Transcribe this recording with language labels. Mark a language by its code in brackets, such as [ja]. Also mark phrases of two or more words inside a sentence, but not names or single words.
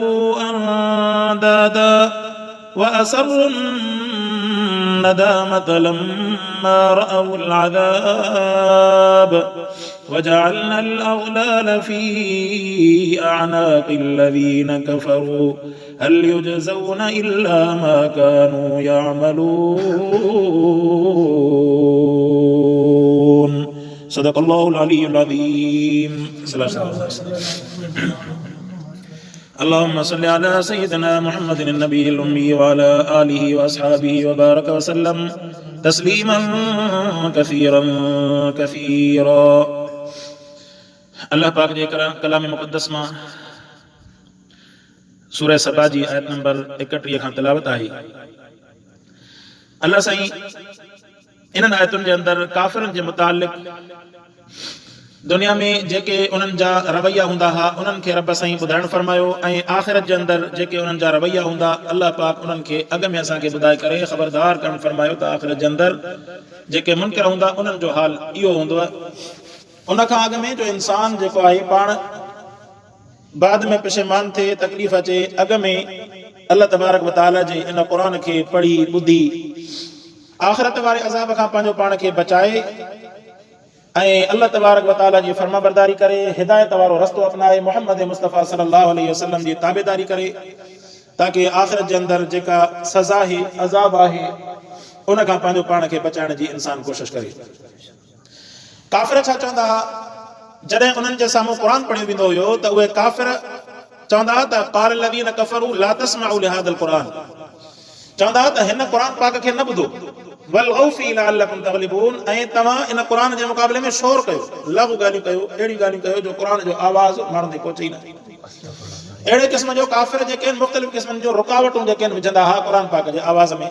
[ar] أندادا وأسروا الندامة لما رأوا العذاب وجعلنا الأغلال في أعناق الذين كفروا هل يجزون إلا ما كانوا يعملون صدق الله العلي العظيم. اللهم صل على سيدنا محمد النبي الأمي وعلى آله وأصحابه وبارك وسلم تسليما كثيرا كثيرا. [sd] अल्लाह पाक जे कलाम मुक़द्दस मां सूरह सबा जी आयत नंबर 31 खां तिलावत आहे। अल्लाह साईं इन्हनि आयतुनि जे अंदरि काफ़िरनि जे मुतालिक़ दुनिया में जेके उन्हनि जा रवैया हूंदा हुआ उन्हनि खे रब साईं ॿुधाइणु फरमायो ऐं आख़िरत जे अंदरि जेके उन्हनि जा रवैया हूंदा अल्लाह पाक उन्हनि खे अॻ में असांखे ॿुधाए करे ख़बरदार करणु फरमायो त आख़िरत जे अंदरि जेके मुनकर हूंदा उन्हनि जो हाल इहो हूंदो आहे। उन खां अॻ में जो इंसान जेको आहे पाण बाद में पशेमान थिए तकलीफ़ अचे अॻ में [ar] الله تبارك وتعالى [sd] जे इन क़ुर खे पढ़ी ॿुधी आख़िरत वारे अज़ाब खां पंहिंजो पाण खे बचाए ऐं अल्लाह तबारक व तआला जी फरमाबरदारी करे हिदायत वारो रस्तो अपनाए मोहम्मद मुस्तफ़ा [ar] صلى الله عليه وسلم [sd] जी ताबेदारी करे ताकि आख़िरत जे अंदरि जेका सज़ा आहे अज़ाब आहे उन खां पंहिंजो पाण खे बचाइण जी इंसान कोशिश करे। काफ़िर छा चवंदा हुआ जॾहिं उन्हनि जे साम्हूं क़ुर पढ़ियो वेंदो हुयो त उहे काफ़िर चवंदा हुआ त [ar] قال الذين كفروا لا تسمعوا لهذا القرآن, [sd] चवंदा हुआ त हिन क़ुर पाक खे न ॿुधो [ar] والغوا فيه لعلكم تغلبون [sd] ऐं तव्हां इन क़ुर जे मुक़ाबले में शोर कयो लघु ॻाल्हियूं कयो अहिड़ी ॻाल्हियूं कयो जो क़ुर जो आवाज़ माण्हुनि ताईं पहुचे ई न। अहिड़े क़िस्म जो काफ़िर जेके आहिनि मुख़्तलिफ़ क़िस्मनि जो रुकावटूं जेके आहिनि विझंदा हुआ क़ुर पाक जे आवाज़ में।